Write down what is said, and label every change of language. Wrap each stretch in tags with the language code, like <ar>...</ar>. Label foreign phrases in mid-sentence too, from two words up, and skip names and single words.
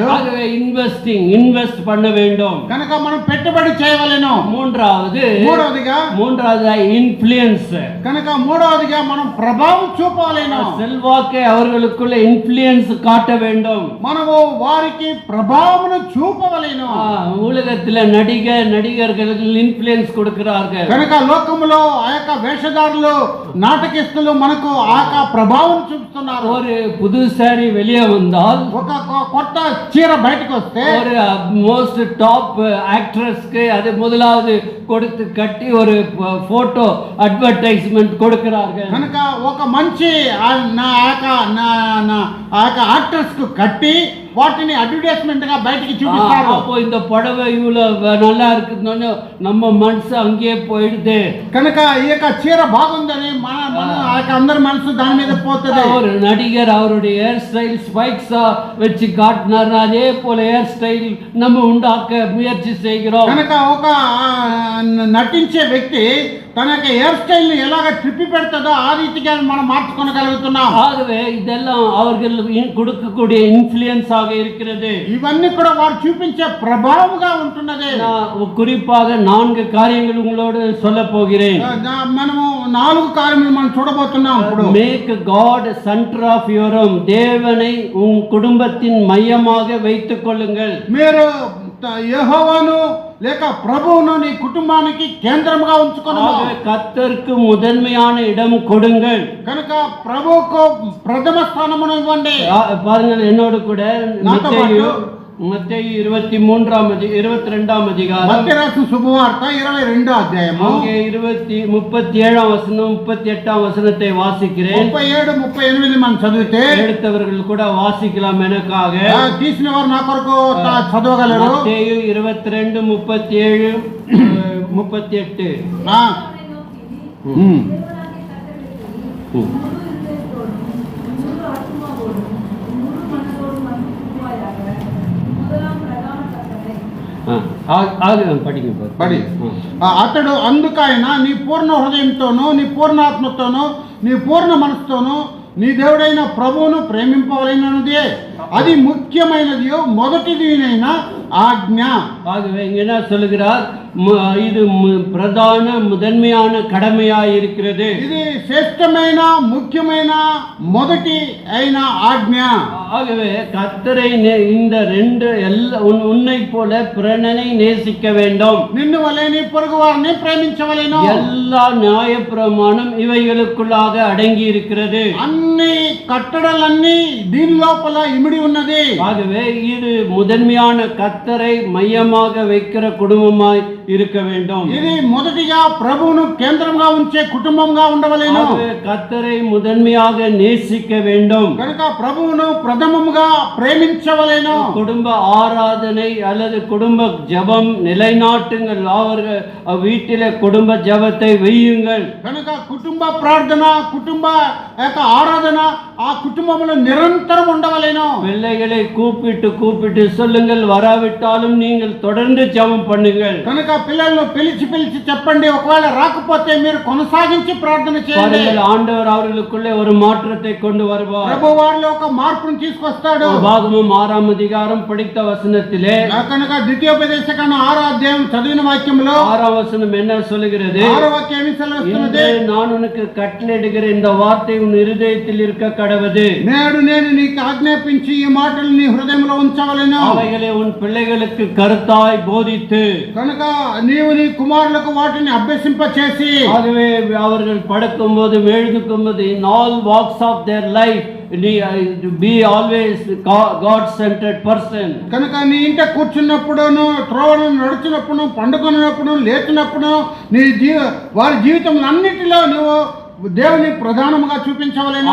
<ta>ஆகவே இன்வெஸ்ட் பண்ண வேண்டும்.</ta> <te>కనుక మనం పెట్టుబడి చేయవలెను. మూడవదిగా ఇన్ఫ్లుయెన్స్. కనుక మూడవదిగా మనం ప్రభావం చూపవలెను.</te> <ta>செல்வாக்கை அவர்களுக்குள்ள இன்ஃப்ளூயன்ஸ் காட்ட வேண்டும்.</ta> <te>మనము వారికి ప్రభావమును చూపవలెను.</te> <ta>உலகத்தில் நடிகர்களுக்கு இன்ஃப்ளூயன்ஸ் கொடுக்கிறார்கள்.</ta> <te>కనుక లోకములో ఆ యొక్క వేషధారులు, నాటకిస్తులు మనకు ఆ యొక్క ప్రభావం చూపుతున్నారు.</te> <ta>ஒரு புது சாரி வெளியே வந்தால்,</ta> <te>ఒక కొత్త చీర బయటకు వస్తే,</te> <ta>ஒரு</ta> <en>most top actress</en> <ta>அது முதலாவது கொடுத்து கட்டி ஒரு</ta> <en>photo advertisement</en> <ta>கொடுக்கிறார்கள்.</ta> <te>కనుక ఒక మంచి యాక్టర్స్ కు కట్టి వాటిని అడ్వర్టైజ్మెంట్ గా బయటికి చూపిస్తారు.</te> <ta>அப்போ இந்த புடவை இவ்வளவு நல்லா இருக்குன்னு நம்ம மனசு அங்கேயே போயிடுது.</ta> <te>కనుక ఈ యొక్క చీర బాగుందని అందరి మనసు దాని మీద పోతుంది.</te> <ta>ஒரு நடிகர் அவருடைய</ta> <en>hair style</en> <ta>ஸ்பைக்ஸா வச்சு காட்டினார், அதே போல</ta> <en>hair style</en> <ta>நம்ம உண்டாக்க முயற்சி செய்கிறோம்.</ta> <te>కనుక ఒక నటించే వ్యక్తి తన యొక్క</te> <en>hair style</en> <te>ని ఎలాగ ట్రిప్పి పెడతాడో ఆ రీతిగా మనం మార్చుకోగలుగుతున్నాం.</te> <ta>ஆகவே இதெல்லாம் அவர்கள் கொடுக்கக்கூடிய இன்ஃப்ளூயன்ஸ் ஆக இருக்கிறது.</ta> <te>ఇవన్నీ కూడా వారు చూపించే ప్రభావంగా ఉంటున్నది.</te> <ta>குறிப்பாக 4 காரியங்கள் உங்களோடு சொல்ல போகிறேன்.</ta> <te>మనము 4 కార్యములు మనం చూడబోతున్నాం. ఇప్పుడు</te> <en>make God center of your home,</en> <ta>தேவனை உன் குடும்பத்தின் மையமாக வைத்துக் கொள்ளுங்கள்.</ta> <te>మీరు యెహోవాను లేక ప్రభువును నీ కుటుంబానికి కేంద్రంగా ఉంచుకొనుము.</te> <ta>கர்த்தருக்கு முதன்மையான இடம் கொடுங்கள்.</ta> <te>కనుక ప్రభువుకు ప్రథమ స్థానమును ఇవ్వండి.</te> <ta>பாருங்கள் என்னோடு கூட மத்தேயு 22ஆம் அதிகாரம்,</ta> <te>மத்தேயு రాసిన శుభవార్త 22వ అధ్యాయము,</te> <ta>அங்கே 37ஆம் வசனம் 38ஆம் வசனத்தை வாசிக்கிறேன்.</ta> <te>37 38 మనం చదివితే</te> <ta>எடுத்தவர்கள் கூட வாசிக்கலாம் எனக்காக.</ta> <te>తీసిన వారు నా కొరకు చదవగలరు. మత్తేయు 22 37 38. అతడు అందుకైన నీ పూర్ణ హృదయంతోనూ నీ పూర్ణ ఆత్మతోనూ నీ పూర్ణ మనసుతోనూ నీ దేవుడైన ప్రభువును ప్రేమింపవలెనన్నదే అది ముఖ్యమైనది మొదటిదినైన ఆజ్ఞ.</te> <ta>ஆகவே இங்க என்ன சொல்லுகிறார்? இது பிரதான முதன்மையான கடமையாய் இருக்கிறது.</ta> <te>ఇది శ్రేష్టమైన ముఖ్యమైన మొదటి అయిన ఆజ్ఞ.</te> <ta>ஆகவே கர்த்தரை இந்த 2 உன்னை போல பிறனை நேசிக்க வேண்டும்.</ta> <te>నిన్ను వలె నీ పొరుగువారిని ప్రేమించవలెను.</te> <ta>எல்லா நியாயப்பிரமாணம் இவைகளுக்குள்ளாக அடங்கி இருக்கிறது.</ta> <te>అన్ని కట్టడలన్నీ దీని లోపల ఇమిడి ఉన్నది.</te> <ta>ஆகவே இது முதன்மையான கர்த்தரை மையமாக வைக்கிற குடும்பமாய் இருக்க வேண்டும்.</ta> <te>ఇది మొదటిగా ప్రభువును కేంద్రంగా ఉంచే కుటుంబంగా ఉండవలెను.</te> <ta>கர்த்தரை முதன்மையாக நேசிக்க வேண்டும்.</ta> <te>కనుక ప్రభువును ప్రథమముగా ప్రేమించవలెను.</te> <ta>குடும்ப ஆராதனை அல்லது குடும்ப ஜெபம் நிலைநாட்டுங்கள். அவர்கள் வீட்டிலே குடும்ப ஜெபத்தை வையுங்கள்.</ta> <te>కనుక కుటుంబ ప్రార్థన కుటుంబ యొక్క ఆరాధన ఆ కుటుంబంలో నిరంతరం ఉండవలెను.</te> <ta>பிள்ளைகளை கூப்பிட்டு சொல்லுங்கள், வராவிட்டாலும் நீங்கள் தொடர்ந்து ஜெபம் பண்ணுங்கள்.</ta> <te>కనుక పిల్లలను పిలిచి చెప్పండి, ఒకవేళ రాకపోతే మీరు కొనసాగించి ప్రార్థన చేయండి.</te> <ta>ஆண்டவர் அவர்களுக்குள்ளே ஒரு மாற்றத்தை கொண்டு வருவார்.</ta> <te>ప్రభు వారిలో ఒక మార్పును తీసుకొస్తాడు.</te> <ta>భాగము 6ఆம் அதிகாரம் படித்த வசனத்திலே,</ta> <te>కనుక ద్వితీయోపదేశకాండ 6వ అధ్యాయం చదివిన వాక్యంలో 6వ వచనం</te> <ta>என்ன சொல்லுகிறது?</ta> <te>6వ వాక్యం ఏమి సెలవిస్తున్నది?</te> <ta>நான் உனக்கு கட்டளையிடுகிற இந்த வார்த்தை உன் இருதயத்தில் இருக்க கடவது.</ta> <te>నేడు నేను నీకు ఆజ్ఞాపించి ఈ మాటలు నీ హృదయంలో ఉంచవలెను.</te> <ta>அவைகளை உன் பிள்ளைகளுக்கு கருத்தாய் போதித்து,</ta> <te>కనుక నీవు నీ కుమారులకు వాటిని అభ్యసింప చేసి,</te> <ta>ஆகவே அவர்கள் படுக்கும் போது எழுதுக்கும் போது</ta> <en>in all walks of their life be always God centered person.</en> <te>కనుక నీ ఇంట కూర్చున్నప్పుడును, త్రోవను నడుచున్నప్పుడు, పండుకున్నప్పుడు, లేచినప్పుడు నీ వారి జీవితంలో అన్నిటిలో నువ్వు దేవుని ప్రధానముగా చూపించవలెను.</te>